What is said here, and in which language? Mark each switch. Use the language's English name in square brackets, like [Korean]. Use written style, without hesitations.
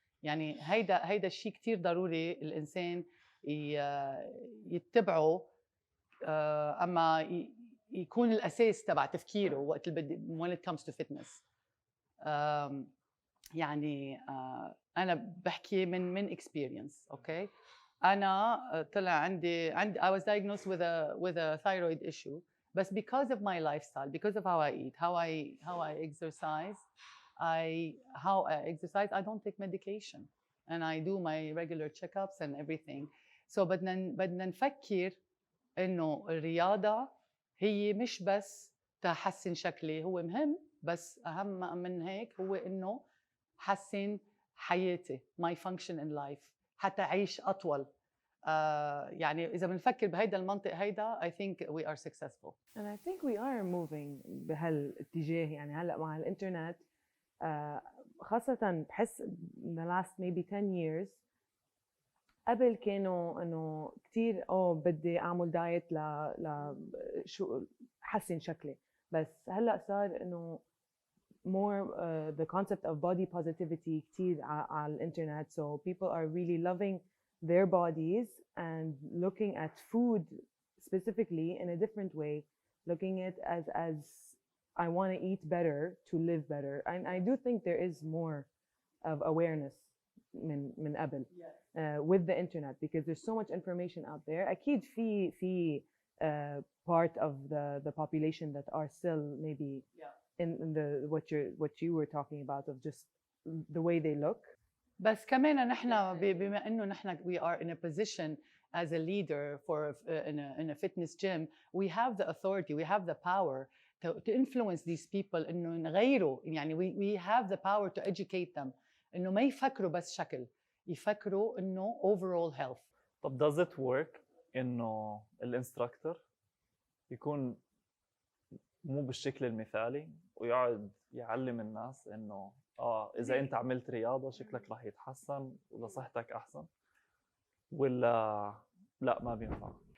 [Arabic] يعني هيدا الشيء كتير ضروري الإنسان يتبعه، أما يكون الأساس تبع تفكيره وقت [English] when it comes to fitness. [Arabic] يعني أنا بحكي من experience. أوكي، أنا طلع عندي [English] I was diagnosed with a thyroid issue، [Arabic] بس [English] because of my lifestyle, because of how I eat, how I exercise, I don't take medication and I do my regular checkups and everything. [Arabic] So بدنا نفكر إنه الرياضة هي مش بس تحسن شكلي، هو مهم، بس أهم من هيك هو إنه حسن حياتي [English] my function in life [Arabic] حتى أعيش أطول. يعني إذا بنفكر بهيدا المنطق هيدا [English] I think we are successful. And I think we are moving [Arabic] بهالاتجاه. يعني هلأ مع الإنترنت خاصة بحس [English] in the last maybe 10 years [Arabic] قبل كانوا إنه كتير بدي أعمل دايت شو حسن شكلي، بس هلأ صار إنه [English] more the concept of body positivity [Arabic] كتير على الإنترنت. [English] So people are really loving their bodies and looking at food specifically in a different way, looking at it as I want to eat better to live better. And I do think there is more of awareness [Arabic] من قبل [English] with the internet, because there's so much information out there. [Arabic] أكيد في [English] part of the population that are still maybe in the what you were talking about of just the way they look. [Arabic] بس كمان نحن بما إنه نحن [English] we are in a position as a leader for in a fitness gym, we have the authority, we have the power to influence these people [Arabic] إنه نغيروا. يعني [English] we have the power to educate them [Arabic] إنه ما يفكروا بس شكل، يفكروا إنه [English] overall health. [Arabic] طب [English] does it work [Arabic] إنه الانستراكتور يكون مو بالشكل المثالي ويقعد يعلم الناس إنه إذا أنت عملت رياضة شكلك راح يتحسن ولا صحتك أحسن، ولا لا ما بينفع؟